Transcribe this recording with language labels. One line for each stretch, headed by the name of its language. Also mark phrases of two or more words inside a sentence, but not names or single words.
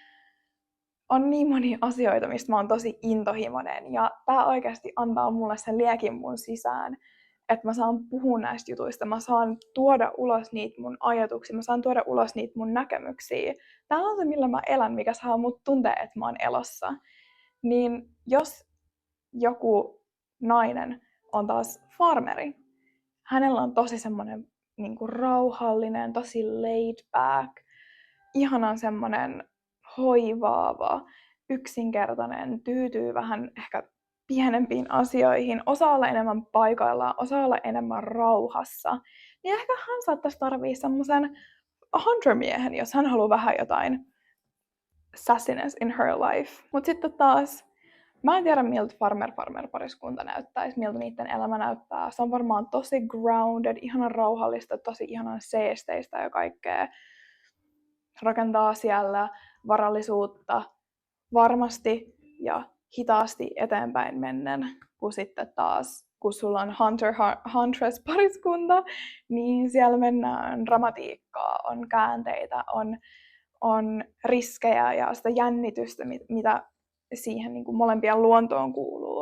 Finnish: On niin monia asioita, mistä mä oon tosi intohimoinen ja tää oikeasti antaa mulle sen liekin mun sisään, että mä saan puhua näistä jutuista, mä saan tuoda ulos niitä mun ajatuksia, mä saan tuoda ulos niitä mun näkemyksiä. Tää on se, millä mä elän, mikä saa mut tuntea, että mä oon elossa. Niin jos joku nainen on taas farmeri, hänellä on tosi semmoinen niin kuin rauhallinen, tosi
English: laid back,
Finnish: ihanan semmoinen hoivaava, yksinkertainen, tyytyy vähän ehkä pienempiin asioihin, osaa olla enemmän paikoillaan, osaa olla enemmän rauhassa, niin ehkä hän saattaisi tarvii semmoisen hunter-miehen, jos hän haluaa vähän jotain
English: sassiness in her life.
Finnish: Mutta sitten taas mä en tiedä, miltä farmer-pariskunta näyttäisi, miltä niiden elämä näyttää. Se on varmaan tosi grounded, ihanan rauhallista, tosi ihanan seesteistä ja kaikkea. Rakentaa siellä varallisuutta varmasti ja hitaasti eteenpäin mennen, kun sitten taas, kun sulla on Huntress-pariskunta, niin siellä mennään dramatiikkaa, on käänteitä, on riskejä ja sitä jännitystä, mitä siihen niin kuin molempien luontoon kuuluu.